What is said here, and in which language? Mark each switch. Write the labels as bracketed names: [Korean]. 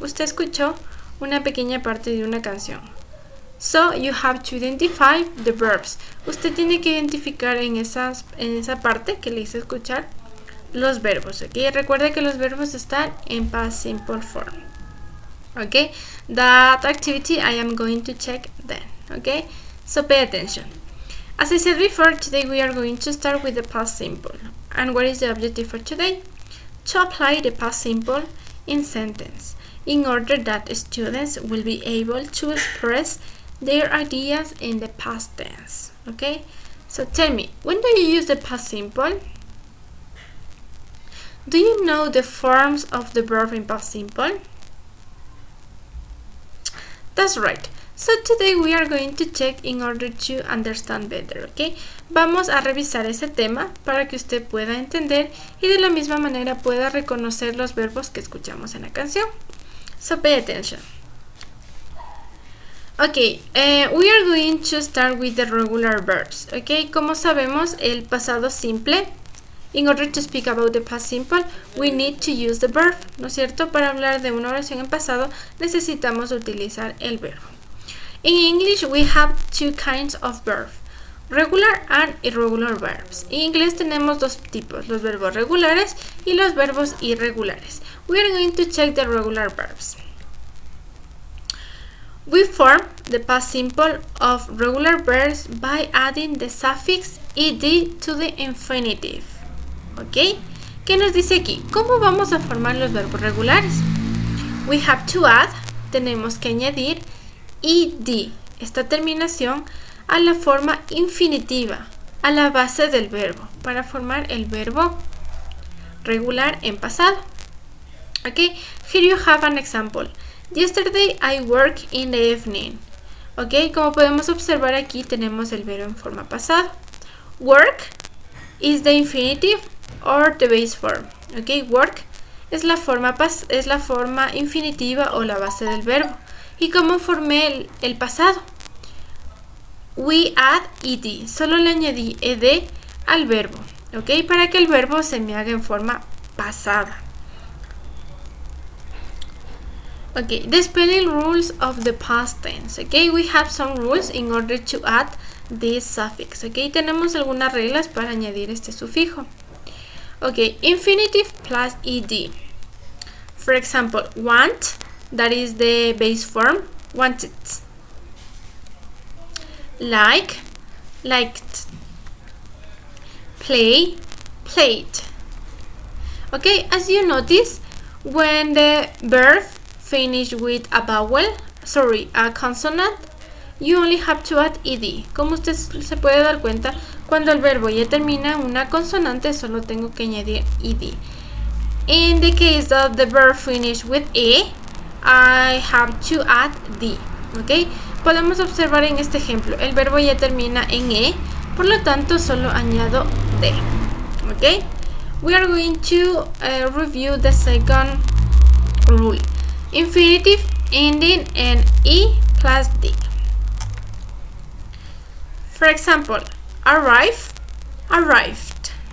[Spanish] Usted escuchó una pequeña parte de una canción. [English] So you have to identify the verbs. [Spanish] Usted tiene que identificar en esa parte que le hice escuchar los verbos. Okay, recuerde que los verbos están en [English] past simple form. Okay, that activity I am going to check then. Okay, so pay attention. As I said before, today we are going to start with the past simple. And what is the objective for today? To apply the past simple in sentence in order that students will be able to express their ideas in the past tense. Okay? So tell me, when do you use the past simple? Do you know the forms of the verb in past simple? That's right. So today we are going to check in order to understand better, ¿ok? [Spanish] Vamos a revisar ese tema para que usted pueda entender y de la misma manera pueda reconocer los verbos que escuchamos en la canción. [English] So pay attention. Okay, we are going to start with the regular verbs, okay? [Spanish] Como sabemos, el pasado simple, [English] in order to speak about the past simple, we need to use the verb, [Spanish] ¿no es cierto? Para hablar de una oración en pasado necesitamos utilizar el verbo. [English] In English, we have two kinds of verbs, regular and irregular verbs. [Spanish] En inglés tenemos dos tipos, los verbos regulares y los verbos irregulares. [English] We are going to check the regular verbs. We form the past simple of regular verbs by adding the suffix ed to the infinitive. [Spanish] ¿Ok? ¿Qué nos dice aquí? ¿Cómo vamos a formar los verbos regulares? [English] We have to add, [Spanish] tenemos que añadir ed, esta terminación, a la forma infinitiva, a la base del verbo, para formar el verbo regular en pasado. [English] Okay, here you have an example. Yesterday I worked in the evening. [Spanish] Okay, como podemos observar aquí tenemos el verbo en forma pasada. [English] Work is the infinitive or the base form. [Spanish] Okay, work es la forma infinitiva o la base del verbo. ¿Y cómo formé el pasado? [English] We add ed, [Spanish] solo le añadí ed al verbo, ¿ok? Para que el verbo se me haga en forma pasada. [English] Ok, the spelling rules of the past tense, ok? We have some rules in order to add this suffix, ok? [Spanish] Tenemos algunas reglas para añadir este sufijo. [English] Ok, infinitive plus ed. For example, want, that is the base form, wanted. Like, liked. Play, played. Okay, as you notice, when the verb finish with a a consonant, you only have to add ed. [Spanish] Como usted se puede dar cuenta, cuando el verbo ya termina en una consonante, solo tengo que añadir ed. [English] In the case that the verb finish with e, I have to add d. ¿Ok? [Spanish] Podemos observar en este ejemplo, el verbo ya termina en e, por lo tanto solo añado d. ¿Ok? [English] We are going to review the second rule. Infinitive ending in e plus d. For example, arrive, arrived.